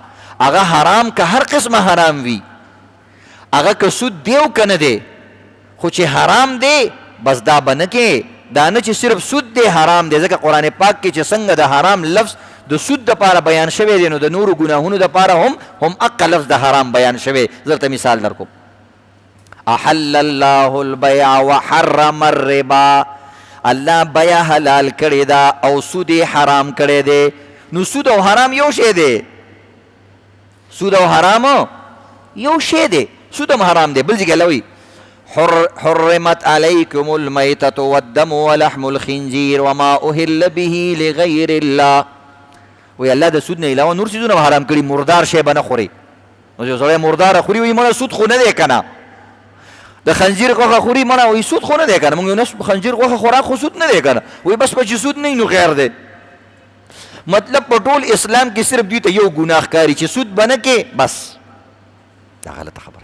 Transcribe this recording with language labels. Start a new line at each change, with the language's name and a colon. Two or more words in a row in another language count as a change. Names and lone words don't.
Pashto: هغه حرام که هر قسمه حرام وي، هغه که سود دی او که نه دی، خو چې حرام دی بس دا به نه کې. دا نه چې صرف سود دی حرام دی، ځکه قرآن پاک کې چې څنګه د حرام لفظ د سود دپاره بیان شوی دی، نو د نورو ګناهونو دپاره هم اقا لفظ د حرام بیان شوی. زه درته مثال در کوم.
Arabic: احل الله البیع وحرم الربا.
Pashto: الله بیع حلال کړی دا او سود حرام کړی دی. نو سود او حرام یو شی دی. سود او حرام یو شی دی. سود هم حرام دی. بل ځای کې الله وایي
Arabic: حرمت عليكم الميتة والدم ولحم الخنزير وما أهل به لغير الله.
Pashto: وی الله د سود نه علاوه نور څیزونه حرام کړي. مردار شی به نه خوري. نو چې سړی مرداره خوري وایي مړه سود خو نه دی که نه. د خنزیر غوښه خوري مړه وایي سود خو نه دی که نه. موږ یو خنزیر غوښه خوراک خو سود نه دی که نه. وایي بس په چې سود نه وي نو خیر دی. مطلب په ټول اسلام کې صرف دوی ته یو ګناه ښکاري چې سود به نه کې، بس دا غلطه خبره.